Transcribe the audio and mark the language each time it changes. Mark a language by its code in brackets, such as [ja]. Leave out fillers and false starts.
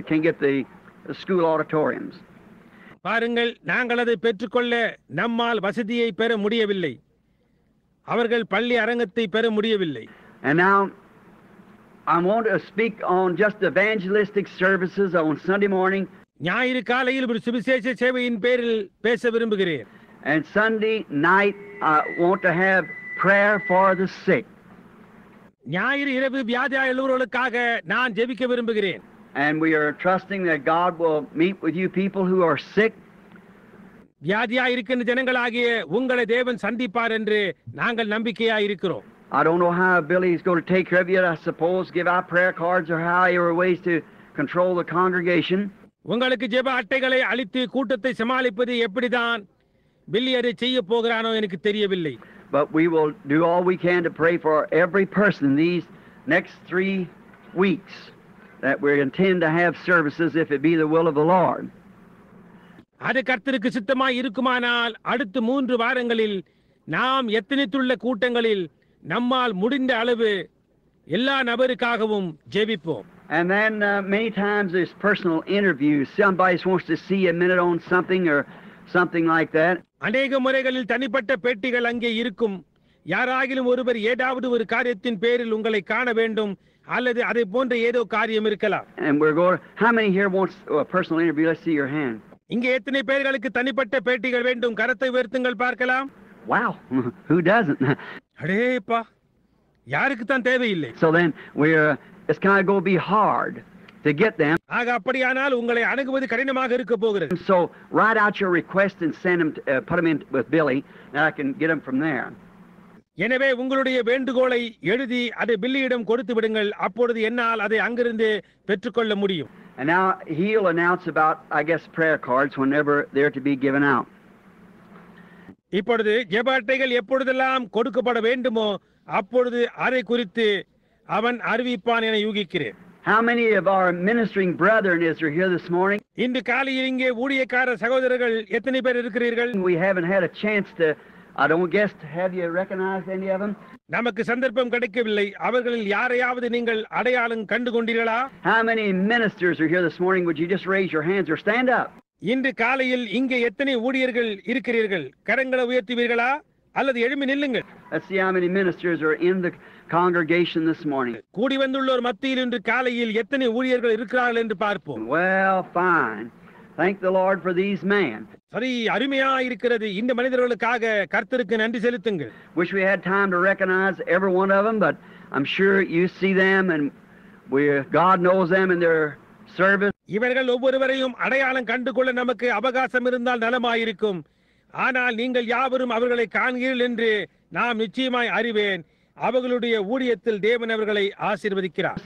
[en] They can't get the school auditoriums. [ta] பாருங்கள், நாங்கள் அதை பெற்றுக்கொள்ள நம்மால் வசதியை பெற முடியவில்லை. அவர்கள் பள்ளி அரங்கத்தை பெற முடியவில்லை. [en] And now I want to speak on just evangelistic services on Sunday morning. [ta] ஞாயிறு காலையில் ஒரு சுவிசேஷ சேவையின் பேரில் பேச விரும்புகிறேன். [en] And Sunday night I want to have prayer for the sick. [ta] ஞாயிறு இரவு வியாதியுள்ளவர்களுக்காக நான் ஜெபிக்க விரும்புகிறேன். [en] And we are trusting that God will meet with you people who are sick. [ta] வியாதியாய் இருக்கின்ற ஜனங்களாகிய உங்களை தேவன் சந்திப்பார் என்று நாங்கள் நம்பிக்கையாய் இருக்கிறோம். [en] I don't know how Billy is going to take care of you. I suppose give out prayer cards or however ways to control the congregation. [ta] உங்களுக்கு ஜெப அட்டைகளை அளித்து கூட்டத்தை சமாளிப்பது எப்படிதான் பில்லி அதை செய்ய போகிறானோ எனக்கு தெரியவில்லை. [en] But we will do all we can to pray for every person in these next 3 weeks that we intend to have services if it be the will of the Lord. [ta] அது கர்த்தருக்கு சித்தமாய் இருக்குமானால் அடுத்த 3 வாரங்களில் நாம் எத்தனைத்துள்ள கூட்டங்களில் நம்மால் முடிந்த அளவு எல்லா நபருக்காகவும் ஜெபிப்போம். [en] And then many times there's personal interviews. Somebody wants to see a minute on something or something like that. [ta] அநேக முறைகளில் தனிப்பட்ட பேட்டிகள் அங்கே இருக்கும். யாராகிலும் ஒருவர் ஏதாவது ஒரு காரியத்தின் பேரில் உங்களை காண வேண்டும் அல்லது அதை போன்ற ஏதோ காரியம் இருக்கலாம். [en] And we're going. How many here wants a personal interview? Let's see your hand. [ta] இங்கே எத்தனை பேர்களுக்கு தனிப்பட்ட பேட்டிகள் வேண்டும்? கரத்தை உயர்த்துங்கள் பார்க்கலாம். [en] Wow, who doesn't? [ta] அடேப்பா, யாருக்கு தான் தேவையில்லை. [en] So then it's kind of going to be hard to get them. [ta] ஆக அப்படியானால் உங்களை அணுகுவது கடினமாக இருக்க போகிறது. [en] So write out your request and send them, put them in with Billy, and I can get them from there. [ta] எனவே உங்களுடைய வேண்டுகோளை எழுதி அதை பில்லியிடம் கொடுத்து விடுங்கள். அப்பொழுது என்னால் அதை அங்கிருந்து பெற்றுக்கொள்ள முடியும். [en] And now he'll announce about, I guess, prayer cards whenever they're to be given out. [ta] இப்பொழுது ஜெப அட்டைகள் எப்பொழுதெல்லாம் கொடுக்கப்பட வேண்டுமோ அப்பொழுது அதை குறித்து அவன் அறிவிப்பான் என யூகிக்கிறேன். [en] How many of our ministering brethren is here this morning? [ta] இன்று காலையில் இங்கே ஊழியக்கார சகோதரர்கள் எத்தனை பேர் இருக்கிறீர்கள்? [en] We haven't had a chance to, I don't guess, have you recognized any of them? [ta] நமக்கு சந்தர்ப்பம் கிடைக்கவில்லை. அவர்களில் யாரையாவது நீங்கள் அடையாளம் கண்டு கொண்டீர்களா? [en] How many ministers are here this morning? Would you just raise your hands or stand up? [ta] இன்று காலையில் இங்கே எத்தனை ஊழியர்கள் இருக்கிறீர்கள்? கரங்களை உயர்த்துவீர்களா அல்லது எழும்பி நில்லுங்கள். [en] Let's see how many ministers are in the congregation this morning. [ta] கூடி வந்துள்ளோர் மத்தியில் இன்று காலையில் எத்தனை ஊழியர்கள் இருக்கிறார்கள் என்று பார்ப்போம். [en] Well, fine. Thank the Lord for these men. [ta] சரி, அருமையா இருக்கிறது. இந்த மனிதர்களுக்காக கர்த்தருக்கு நன்றி செலுத்துங்கள். [en] Wish we had time to recognize every one of them, but I'm sure you see them and God knows them in their service. [ta] இவர்கள் ஒவ்வொருவரையும் அடையாளம் கண்டுகொள்ள நமக்கு அவகாசம் இருந்தால் நலமாயிருக்கும். ஆனால் நீங்கள் யாவரும் அவர்களை காண்கிறீர்கள் என்று நாம் நிச்சயமாய் அறிவேன். அவர்களுடைய ஊழியத்தில் தேவன் அவர்களை ஆசீர்வதிக்கிறார்.